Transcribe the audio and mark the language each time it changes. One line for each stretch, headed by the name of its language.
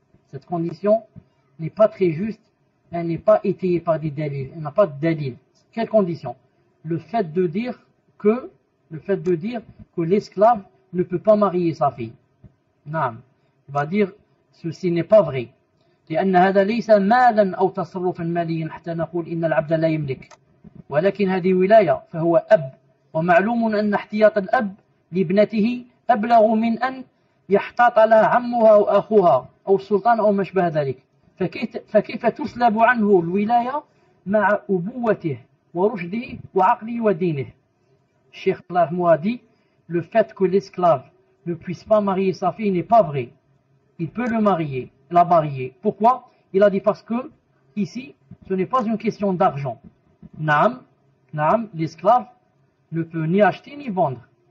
French: Cette condition n'est pas très juste, elle n'est pas étayée par des dalils, elle n'a pas de dalil. Quelle condition? Le fait de dire que l'esclave ne peut pas marier sa fille. Non. Il va dire ceci n'est pas vrai.
Arabic: لأن هذا ليس مالا أو تصرفا ماليا حتى نقول إن العبد لا يملك، ولكن هذه ولاية فهو أب، ومعلوم أن احتياط الأب لابنته أبلغ من أن يحتاط لها عمها أو أخوها أو السلطان أو ما شابه ذلك. فكيف تسلب عنه الولاية مع أبوته ورشده وعقله ودينه.
French: Cheikh Allah dit, le fait que l'esclave ne puisse pas marier sa fille n'est pas vrai. Il peut la marier. Pourquoi? Il a dit parce que, ici, ce n'est pas une question d'argent. Naam, l'esclave ne peut ni acheter ni vendre.